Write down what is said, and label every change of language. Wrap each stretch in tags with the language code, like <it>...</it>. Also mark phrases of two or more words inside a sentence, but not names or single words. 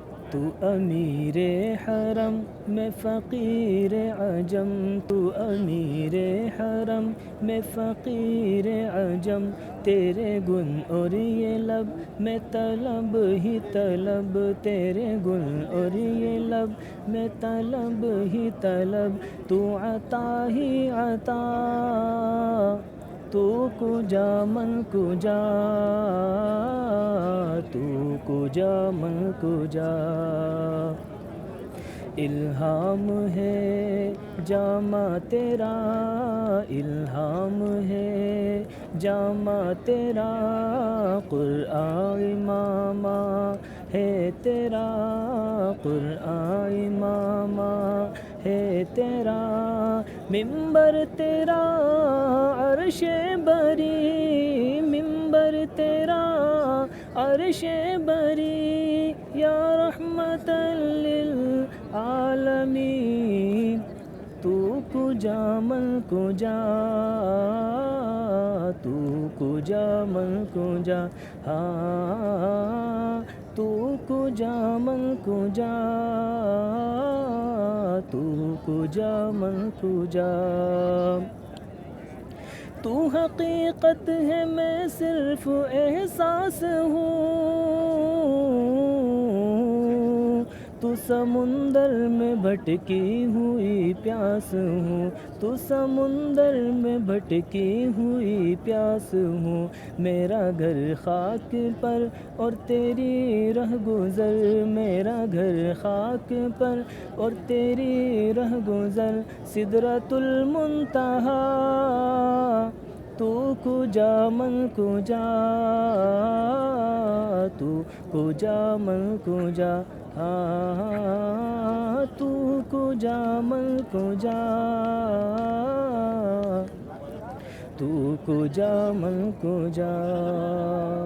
<ur>تو امیر حرم میں فقیر عجم، تو امیر حرم میں فقیر عجم، تیرے گن اور یہ لب میں طلب ہی طلب، تیرے گن اور یہ لب میں طلب ہی طلب، تو عطا ہی عطا،</ur> <fa>تو کجا من کجا، تو کجا من کجا،</fa> <ur>الہام ہے جامع تیرا، الہام ہے جامع تیرا، قرآن امامہ ہے تیرا، قرآن امامہ ہے تیرا، منبر تیرا عرش بری، منبر تیرا عرش بری، یا رحمت</ur> <fa>للعالمین، تو کجا من کجا، تو کجا من کجا، ہاں تو کجا من کجا، تو کجا من کجا،</fa> <ur>تو حقیقت ہے میں صرف احساس ہوں، تو سمندر میں بھٹکی ہوئی پیاس ہوں، تو سمندر میں بھٹکی ہوئی پیاس ہوں، میرا گھر خاک پر اور تیری رہ گزر، میرا گھر خاک پر اور تیری رہ گزر، سدرۃ المنتہا،</ur> <fa>تو کجا من کجا، تو کجا من کجا، ہاں تو کجا من کجا، تو کجا من کجا۔</fa>